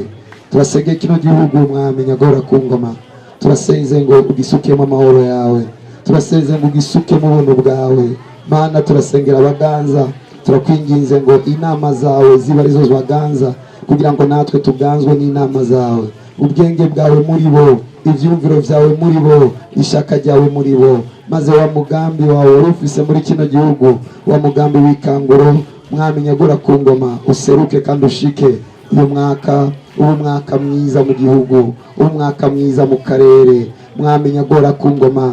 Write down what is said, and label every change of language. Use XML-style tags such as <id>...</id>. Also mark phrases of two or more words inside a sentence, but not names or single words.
<rn>Turasenge kino gihugu mwami nyagora ku ngoma, turasenze ngo ugisukemo amahoro yawe, turasenze ngo ugisukemo ubuntu bwawe. Mana turasengera abaganza, turakwinginze ngo inama zawe ziba arizo zbaganza, kugira ngo natwe tuganzwe n'inama zawe. Ubwenge bwawe muri bo, ivyumviro vyawe muri bo, ishaka ryawe muri bo, maze wa mugambi wawe urufise muri kino gihugu, wa mugambi w'ikanguro mwami nyagora ku ngoma, useruke kandi ushike. Uyu mwaka umwaka mwiza mu gihugu, umwaka mwiza mu karere, mwami nyagora ku ngoma.</rn>